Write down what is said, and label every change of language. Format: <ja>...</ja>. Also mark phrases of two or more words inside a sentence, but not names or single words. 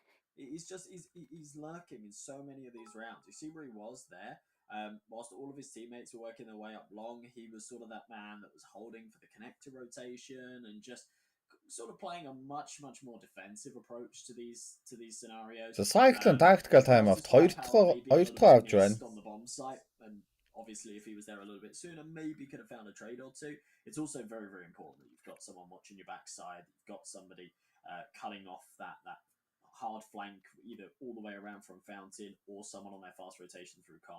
<en>He's lurking in so many of these rounds. You see where he was there. Whilst all of his teammates were working their way up long, he was sort of that man that was holding for the connector rotation and just sort of playing a much more defensive approach to these scenarios.</en> <mn>За Cyclone</mn> <en>tactical time off</en> <mn>2 дахь авч байна.</mn> <en>On the bomb site, and obviously if he was there a little bit sooner, maybe could have found a trade or two. It's also very important that you've got someone watching your backside. You've got somebody cutting off that hard flank either all the way around from Fountain or someone on their fast rotation through Con.</en>